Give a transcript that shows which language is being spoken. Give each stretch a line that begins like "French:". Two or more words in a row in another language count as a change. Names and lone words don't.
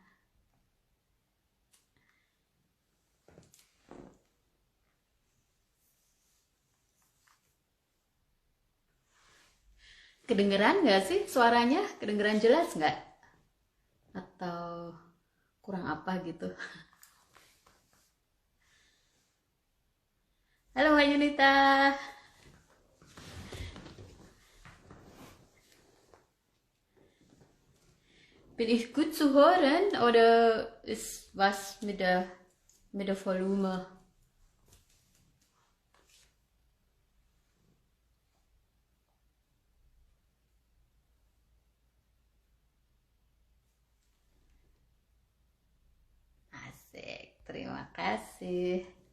Indonesian: Kedengeran nggak sih suaranya? Kedengeran jelas nggak? Atau kurang apa gitu? Halo Mbak Yunita.
German: Bin ich gut zu hören oder ist was mit der Volume?
Indonesian: Asik, terima kasih.